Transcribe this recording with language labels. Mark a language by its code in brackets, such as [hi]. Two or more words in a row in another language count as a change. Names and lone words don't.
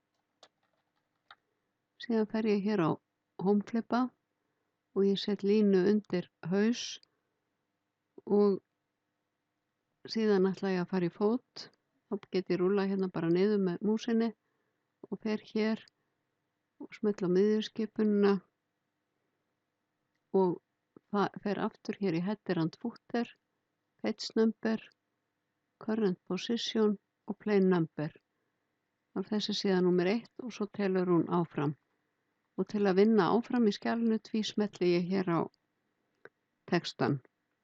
[is] Síðan fer ég hér á Homeflipa og ég set línu undir haus og síðan ætla ég að fara í fót. Þá get ég rúlla hérna bara niður með músinni og fer hér og smetla á miðjuskipunina og fer aftur hér í [en] Header and Footer, Page Number, Current Position [is] og [en] Plain Number. [is] Það er þessi síða númer 1 og svo telur hún áfram. Og til að vinna áfram í skjalinu tvísmetli ég hér á textann.